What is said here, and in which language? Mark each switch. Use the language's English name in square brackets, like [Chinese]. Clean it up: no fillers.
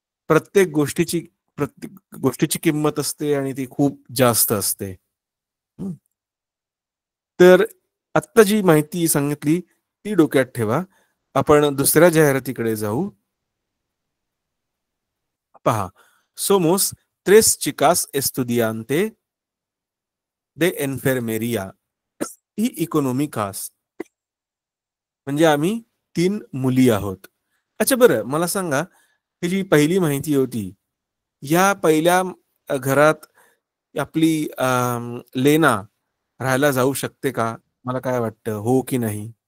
[Marathi] प्रत्येक गोष्टीची किंमत असते आणि ती खूप जास्त असते. तर आत्ता जी माहिती सांगितली ती डोक्यात ठेवा. आपण दुसऱ्या जाहिरातीकडे जाऊ. पहा, [Spanish] somos 3 chicas estudiante de enfermería y económicas. [Marathi] म्हणजे आम्ही 3 मुली आहोत. अच्छा, बरं मला सांगा, ही जी पहिली माहिती होती, या पहिल्या घरात आपली लेना राहायला जाऊ शकते का? मला काय वाटतं, हो की नाही?